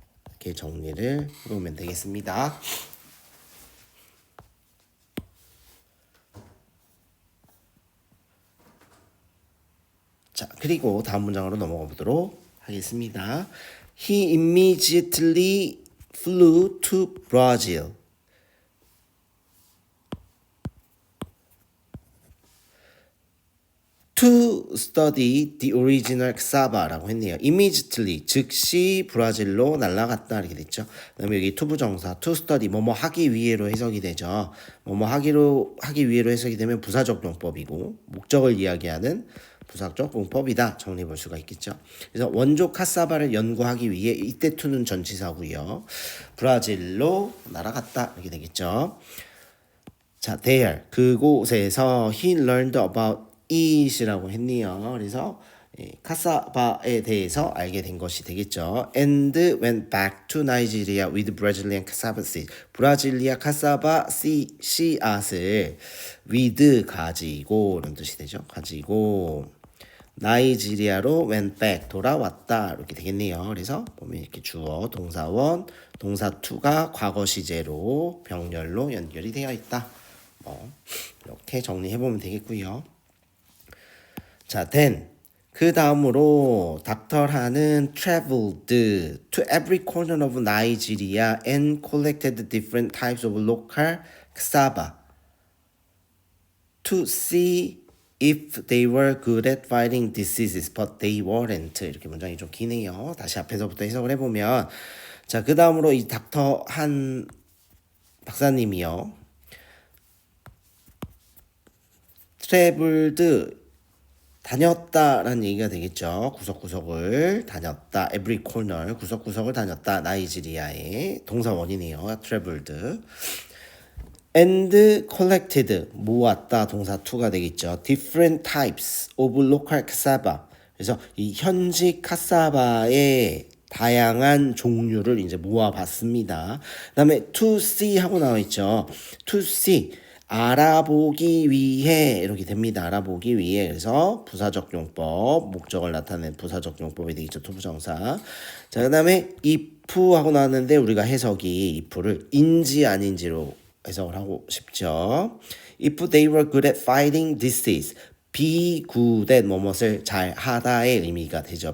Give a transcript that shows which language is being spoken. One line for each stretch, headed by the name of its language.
Korean: 이렇게 정리를 해보면 되겠습니다. 자, 그리고 다음 문장으로 넘어가 보도록 하겠습니다. He immediately
English: flew to Brazil to study the original cassava 라고 했네요.
Korean: immediately 즉시 브라질로 날아갔다 이렇게 됐죠. 그다음에 여기 투부정사 to study 뭐뭐 하기 위해로 해석이 되죠. 뭐뭐 하기 위해로 해석이 되면 부사적 용법이고 목적을 이야기하는 부사적 용법이다 정리해 볼 수가 있겠죠. 그래서 원조 카사바를 연구하기 위해 이때 to는 전치사고요. 브라질로 날아갔다 이렇게 되겠죠. 자, there 그곳에서 he learned about it 이라고 했네요. 그래서 카사바에 대해서 알게 된 것이 되겠죠.
English: And went back to Nigeria with Brazilian cassava seed.
Korean: 브라질리아 카사바 씨앗을 with 가지고 이런 뜻이 되죠. 가지고 나이지리아로 went back 돌아왔다 이렇게 되겠네요. 그래서 보면 이렇게 주어 동사원 동사 to가 과거 시제로 병렬로 연결이 되어 있다. 이렇게 정리해 보면 되겠고요.
English: 자, then 그 다음으로 닥터하는 traveled to every corner of Nigeria and collected different types of local cassava to see if they were good at fighting diseases, but they weren't.
Korean: 이렇게 문장이 좀 기네요. 다시 앞에서부터 해석을 해보면 자, 그 다음으로 이 닥터한 박사님이요. traveled 다녔다라는 얘기가 되겠죠. 구석구석을 다녔다. every corner 구석구석을 다녔다. 나이지리아의 동사원이네요.
English: traveled. and collected 모았다. 동사 to가 되겠죠. different types of local cassava.
Korean: 그래서 이 현지 카사바의 다양한 종류를 이제 모아봤습니다. 그다음에 to see 하고 나와 있죠. to see 알아보기 위해 이렇게 됩니다. 알아보기 위해. 그래서 부사적 용법, 목적을 나타낸 부사적 용법이 되겠죠. 투부정사. 자, 그다음에 if 하고 나왔는데 우리가 해석이 if를 인지 아닌지로 해석을 하고 싶죠.
English: If they were good at fighting disease.
Korean: be good at 뭐뭇을 잘 하다의 의미가 되죠.